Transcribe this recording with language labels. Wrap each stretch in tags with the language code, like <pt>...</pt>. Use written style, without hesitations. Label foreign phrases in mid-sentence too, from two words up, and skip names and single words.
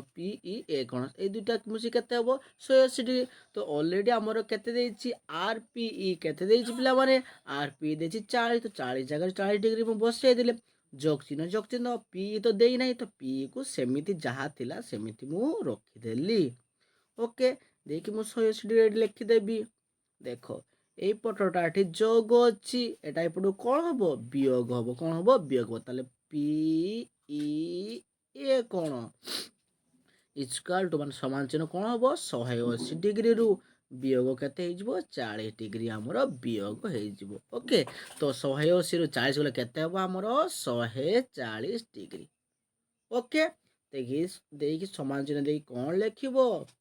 <or>ଏଇ ଦୁଇଟା ମିଶି କେତେ ହେବ 180 ଡିଗ୍ରୀ ତ ଅଲରେଡ଼ି ଆମର କେତେ ଦେଇଛି RPE କେତେ ଦେଇଛି ପିଲାମାନେ RPE ଦେଇଛି 40 ତ 40 ଜାଗାରେ 40 ଡିଗ୍ରୀ ମୁଁ ବସାଇ ଦେଲେ ଯୋଗ ଚିହ୍ନ PE ତ ଦେଇନାହିଁ ତ PEକୁ ସେମିତି ଯାହା ଥିଲା ସେମିତି ମୁଁ ରଖିଦେଲି ଓକେ ଦେଇକି ମୁଁ 180 ଡିଗ୍ରୀ ଲେଖିଦେବି ଦେଖ</or> <bn>এই পটটা এটি যোগ</bn> <or>ଅଛି এটা ଏପଟୁ କ'ଣ ହେବ ବିୟୋଗ ହେବ କ'ଣ ହେବ ବିୟୋଗ ହେବ ତାହେଲେ PE କ'ଣ</or> <en>equal to</en> <or>ମାନେ ସମାନ ଚିହ୍ନ କ'ଣ ହେବ 180 ଡିଗ୍ରୀରୁ ବିୟୋଗ କେତେ ହେଇଯିବ 40 ଡିଗ୍ରୀ ଆମର ବିୟୋଗ ହେଇଯିବ ଓକେ ତ 180ରୁ 40 ଗଲେ କେତେ ହେବ ଆମର 140 ଡିଗ୍ରୀ ଓକେ ଦେଇକି ସମାନ ଚିହ୍ନ ଦେଇକି କ'ଣ ଲେଖିବ</or>